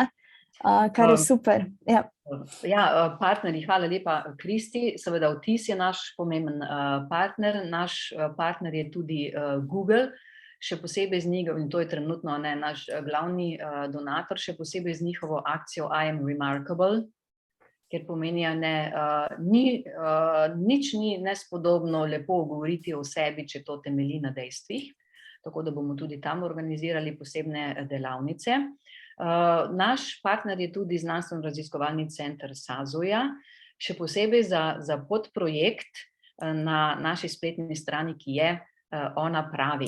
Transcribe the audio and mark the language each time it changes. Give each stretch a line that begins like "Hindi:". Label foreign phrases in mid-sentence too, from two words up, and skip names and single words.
Slovenian: Kar je super. Ja, partnerji, hvala lepa, Kristi. Seveda Vtis je naš pomemben partner. Naš partner je tudi Google, še posebej z njim, in to je trenutno naš glavni donator, še posebej z njihovo akcijo
English: I am remarkable,
Slovenian: ker pomeni, nič ni nespodobno lepo govoriti o sebi, če to temelji na dejstvih. Tako da bomo tudi tam organizirali posebne delavnice. Naš partner je tudi znanstveno-raziskovalni center SAZU-ja, še posebej za podprojekt na naši spletni strani, ki je Ona pravi.